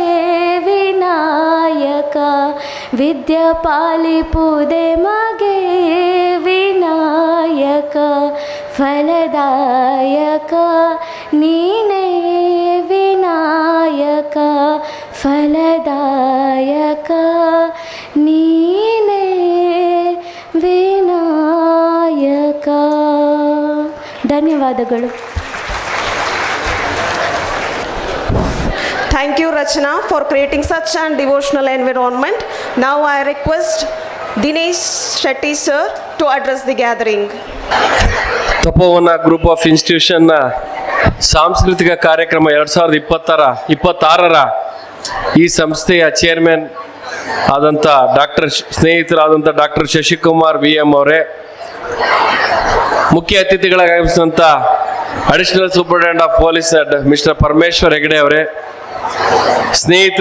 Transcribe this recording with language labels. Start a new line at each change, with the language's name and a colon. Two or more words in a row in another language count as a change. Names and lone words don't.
Kannada: ವಿನಾಯಕ ವಿದ್ಯಾ ಪಾಲಿಪುದೆ ಮಗೆ ವಿನಾಯಕ ಫಲದಾಯಕ ನೀನೇ ವಿನಾಯಕ ಫಲದಾಯಕ ನೀನೇ ವಿನಾಯಕ. ಧನ್ಯವಾದಗಳು.
English: Thank you, Rachna, for creating such an devotional environment. Now I request Dinesh Shetty sir to address the gathering.
Kannada: ತಪೋವನ ಗ್ರೂಪ್ ಆಫ್ ಇನ್ಸ್ಟಿಟ್ಯೂಷನ್ನ ಸಾಂಸ್ಕೃತಿಕ ಕಾರ್ಯಕ್ರಮ 2026ರ ಈ ಸಂಸ್ಥೆಯ ಚೇರ್ಮನ್ ಆದಂಥ ಸ್ನೇಹಿತರಾದಂಥ ಡಾಕ್ಟರ್ ಶಶಿಕುಮಾರ್ VM ಅವರೇ, ಮುಖ್ಯ ಅತಿಥಿಗಳಾಗಿ ಆಗಮಿಸಿದಂಥ
English: Additional Superintendent of Police Mister
Kannada: ಪರಮೇಶ್ವರ್ ಹೆಗಡೆ ಅವರೇ, ಸ್ನೇಹಿತರು